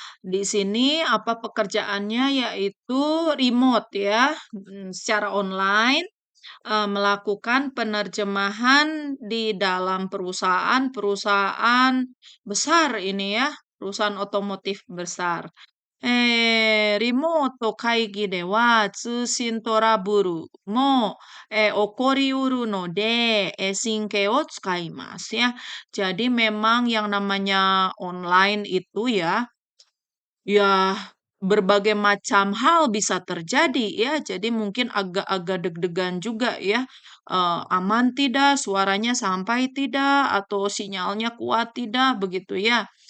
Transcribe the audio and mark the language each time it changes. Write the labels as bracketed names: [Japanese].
[Indonesian] Di sini apa pekerjaannya yaitu remote ya, secara online, melakukan penerjemahan di dalam perusahaan-perusahaan besar ini ya, perusahaan otomotif besar. [Japanese] リモート会議では通信トラブルも、起こりうるので、神経を使いますya. [Indonesian] Jadi memang yang namanya online itu ya, ya, berbagai macam hal bisa terjadi ya. Jadi mungkin agak-agak deg-degan juga ya. Aman tidak, suaranya sampai tidak, atau sinyalnya kuat tidak, begitu ya.